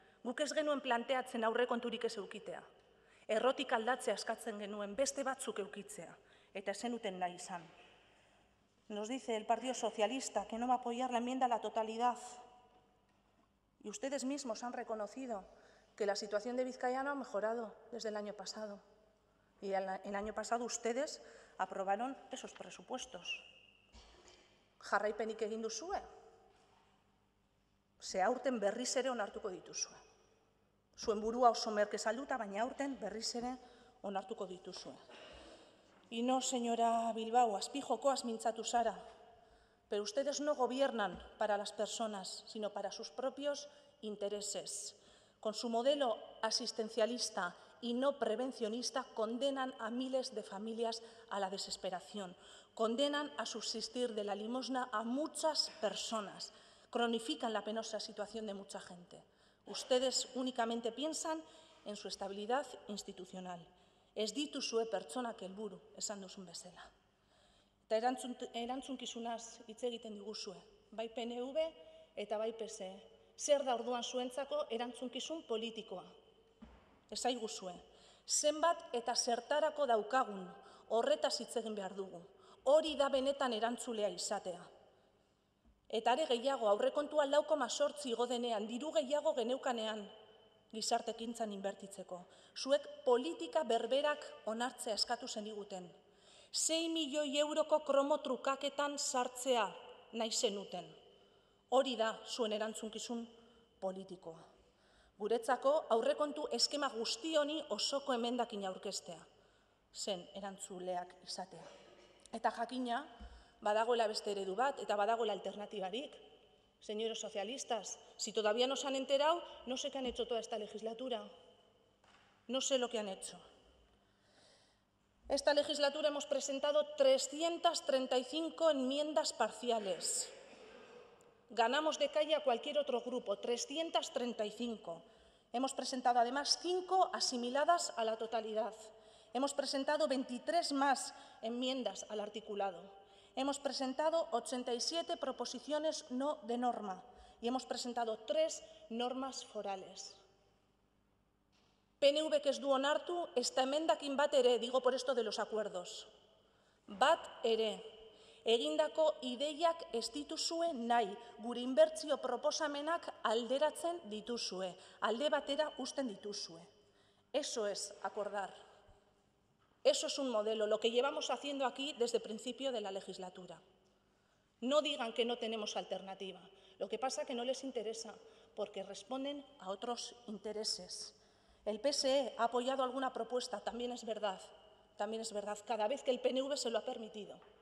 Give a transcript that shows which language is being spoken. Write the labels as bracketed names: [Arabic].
[Basque] Guk ez genuen planteatzen aurrekonturik ez eukitea. Errotik aldatzea eskatzen genuen, beste batzuk eukitzea. Eta zenuten nahi izan. [Spanish] Nos dice el Partido Socialista que no va a apoyar la enmienda a la totalidad. Y ustedes mismos han reconocido que la situación de Vizcaya no ha mejorado desde el año pasado. Y el año pasado ustedes aprobaron esos presupuestos. [Basque] Jarraipenik egin duzue. Ze aurten berriz ere onartuko dituzue. Zuen burua oso merke salduta, baina aurten berriz ere onartuko dituzue. [Spanish] Y no, señora Bilbao, [Basque] azpijokoaz mintzatu zara, [Spanish] pero ustedes no gobiernan para las personas, sino para sus propios intereses. Con su modelo asistencialista y no prevencionista, condenan a miles de familias a la desesperación, condenan a subsistir de la limosna a muchas personas, cronifican la penosa situación de mucha gente. Ustedes únicamente piensan en su estabilidad institucional. [Basque] Ez dituzue pertsonak helburu, esan duzun bezala. Eta erantzukizunaz hitz egiten diguzue, bai PNV eta bai PSE. Zer da orduan zuentzako erantzukizun politikoa? Esaiguzue, zenbat eta zertarako daukagun, horretaz hitz egin behar dugu. Hori da benetan erantzulea izatea. Eta are gehiago, aurrekontua 4,8 igo denean, diru gehiago geneukanean gizartekintzan inbertitzeko. Zuek politika berberak onartzea eskatu zeniguten. 6 milioi euroko kromo trukaketan sartzea nahi zenuten. Hori da zuen erantzunkizun politikoa. Guretzako aurrekontu eskema guzti honi osoko emendakin aurkeztea, zen erantzuleak izatea. Eta jakina, badagoela beste eredu bat eta badagoela alternatibarik. [Spanish] Señores socialistas, si todavía no se han enterado, no sé qué han hecho toda esta legislatura. No sé lo que han hecho. Esta legislatura hemos presentado 335 enmiendas parciales. Ganamos de calle a cualquier otro grupo, 335. Hemos presentado además 5 asimiladas a la totalidad. Hemos presentado 23 más enmiendas al articulado. Hemos presentado 87 proposiciones no de norma y hemos presentado 3 normas forales. PNV que [Basque] ez du onartu, esta emendakin bat ere, [Spanish] digo por esto de los acuerdos. [Basque] Bat ere, egindako ideiak ez dituzue nahi, gure inbertsio proposamenak alderatzen dituzue, alde batera uzten dituzue. [Spanish] Eso es acordar. Eso es un modelo, lo que llevamos haciendo aquí desde el principio de la legislatura. No digan que no tenemos alternativa. Lo que pasa es que no les interesa, porque responden a otros intereses. El PSE ha apoyado alguna propuesta, también es verdad, cada vez que el PNV se lo ha permitido.